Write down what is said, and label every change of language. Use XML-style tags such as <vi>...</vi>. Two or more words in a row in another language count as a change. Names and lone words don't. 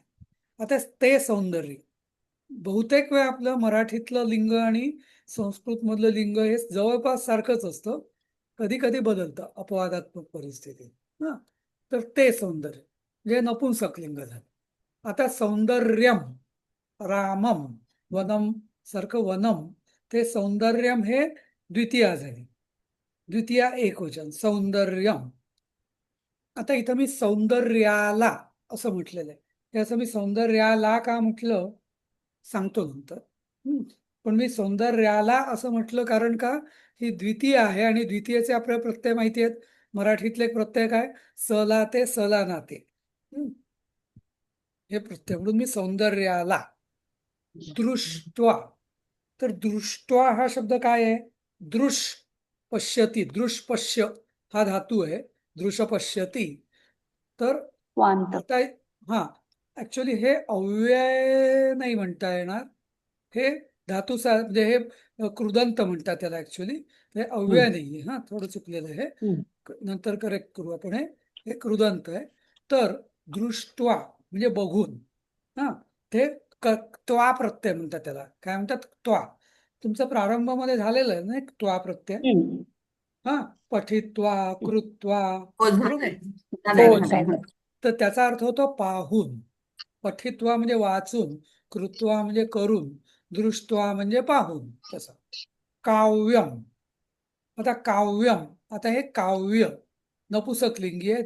<mr>आता ते सौंदर्य, बहुतेक वेळ आपलं मराठीतलं लिंग आणि संस्कृत मधलं लिंग हे जवळपास सारखंच असतं, कधी कधी बदलतं अपवादात्मक परिस्थितीत. हा. तर ते सौंदर्य म्हणजे नपुंसकलिंग झालं. आता</mr> <sa>सौंदर्यम, रामम, वनम</sa> <mr>सारखं वनम, ते सौंदर्यम हे द्वितीया झाली. द्वितीया एकवचन सौंदर्यम. आता इथं मी सौंदर्याला असं म्हटलेलं आहे. हे असं मी सौंदर्याला का म्हटलं सांगतो नंतर. पण मी सौंदर्याला असं म्हटलं कारण का ही द्वितीय आहे आणि द्वितीयचे आपल्याला प्रत्यय माहिती आहेत. मराठीतले प्रत्यय काय सला ते सला नाते. हे प्रत्यय म्हणून मी सौंदर्याला. दृष्ट्वा, तर दृष्ट्वा हा शब्द काय आहे?</mr> <sa>दृश पश्यती, दृश पश्य</sa> <mr>हा धातू आहे.</mr> <sa>दृश पश्यती. तर</sa> <mr>स्वांत. आता हा ऍक्च्युली हे अव्यय नाही म्हणता येणार. हे धातू म्हणजे हे कृदंत म्हणतात त्याला. ऍक्च्युली हे अव्यय नाहीये. हा थोडं चुकलेलं आहे. नंतर करेक्ट करू आपण. हे कृदंत आहे. तर दृष्ट्वा म्हणजे बघून. हा ते त्वा प्रत्यय म्हणतात त्याला. काय म्हणतात? त्वा. तुमचं प्रारंभामध्ये झालेलं आहे ना त्वा प्रत्यय.</mr> <sa>हा पठित्वा, कृत्वा,</sa> <mr>हो बरोबर. झालंय हो, झालंय. तर त्याचा अर्थ होतो पाहून. पठित्वा म्हणजे वाचून, कृत्वा म्हणजे करून, दृष्ट्वा म्हणजे पाहून. तसं काव्यम. आता काव्यम, आता हे काव्य नपुसकलिंगी आहे.</mr>